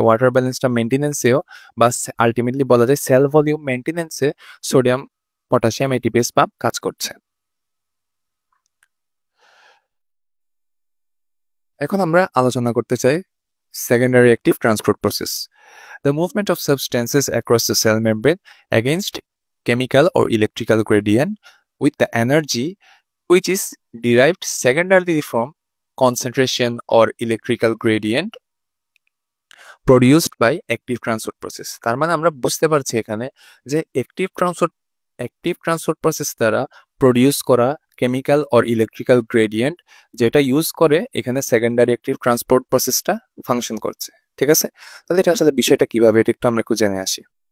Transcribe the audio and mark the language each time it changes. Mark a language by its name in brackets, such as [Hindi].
[Bangla] Water ব্যালেন্সটা মেইনটেন্যান্সেও বা ultimately বলা যায় sell volume মেইনটেন্যান্সে sodium, potassium, ATPase pump কাজ করছে। এখন আমরা আলোচনা করতে চাই [English] secondary active transport process. The movement of substances across the cell membrane against chemical or electrical gradient with the energy which is derived secondarily from concentration or electrical gradient produced by active transport process. [Bangla] তার মানে আমরা বুঝতে পারছি এখানে যে active transport process দ্বারা produce করা chemical or electrical gradient যেটা ইউজ করে এখানে সেকেন্ডারি অ্যাক্টিভ ট্রান্সপোর্ট প্রসেসটা ফাংশন করছে, ঠিক আছে? তাহলে এটা আসলে বিষয়টা কিভাবে, এটা একটু আমরা একটু জেনে আসি।